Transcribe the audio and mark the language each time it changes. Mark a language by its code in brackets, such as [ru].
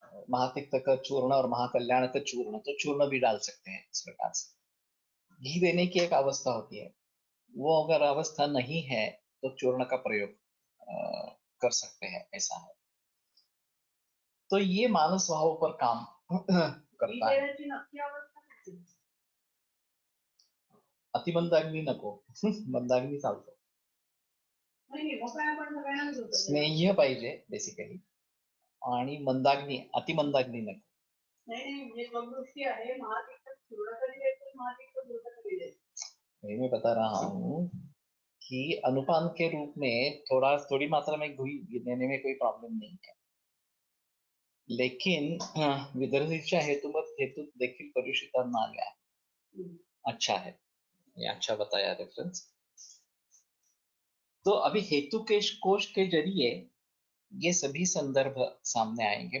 [hi] महातिक्त का चूर्ण और महाकल्याण का चूर्ण, तो चूर्ण भी डाल सकते हैं इस प्रकार से। घी देने की एक अवस्था होती है, वो अगर अवस्था नहीं है तो चूर्ण का प्रयोग कर सकते हैं, ऐसा है। तो ये मानस भाव पर काम करता है। [mr] देण्याची नक्की अवस्था कुठली? अतिमंदाग्नी नको, मंदाग्नी चालतो। नाही मग काय आपण सगळ्यांनाच होतं ते. स्नेह्य पाहिजे बेसिकली, आणि मंदाग्नी, अतिमंदाग्नी नको। नाही म्हणजे समृष्टी आहे महातिक्त चूर्ण कधी द्यायचं महातिक्त घृत कधी द्यायचं. [hi] वही मैं बता रहा हूँ कि अनुपान के रूप में थोड़ी मात्रा में घी देने में कोई प्रॉब्लम नहीं है। लेकिन विदर्भीच्या हेतु देखील परिशिता नाग है। अच्छा है, ये अच्छा बताया रेफरेंस। तो अभी हेतु के कोश के जरिए ये सभी संदर्भ सामने आएंगे।